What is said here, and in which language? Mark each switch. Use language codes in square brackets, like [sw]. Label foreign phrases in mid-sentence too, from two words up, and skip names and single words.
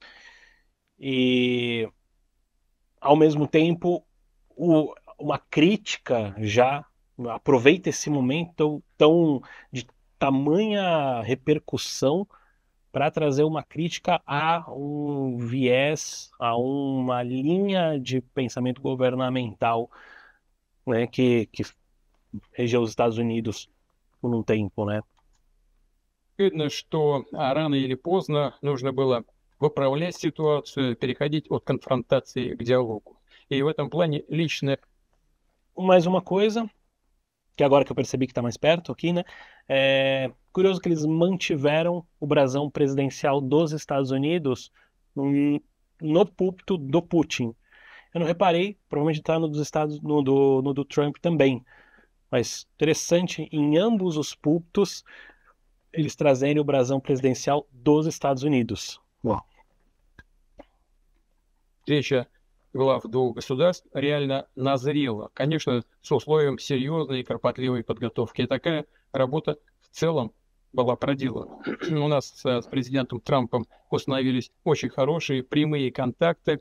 [pt] E, ao mesmo tempo, uma crítica já aproveita esse momento tão de tamanha repercussão para trazer uma crítica a um viés, a uma linha de pensamento governamental, né, que regeu os Estados Unidos por um tempo, né? [ru] Видно, что рано или поздно нужно было выправлять ситуацию, переходить от конфронтации к диалогу. И в этом плане личное [pt] Mais uma coisa, que agora que eu percebi que está mais perto aqui, né? É curioso que eles mantiveram o brasão presidencial dos Estados Unidos no púlpito do Putin. Eu não reparei, provavelmente está no dos Estados, no do Trump também. Mas interessante, em ambos os púlpitos, eles trazerem o brasão presidencial dos Estados Unidos. Bom. [ru] встреча глав двух государств реально назрела. Конечно, с условием серьезной и кропотливой подготовки. И такая работа в целом была проделана. У нас с президентом Трампом установились очень хорошие прямые контакты.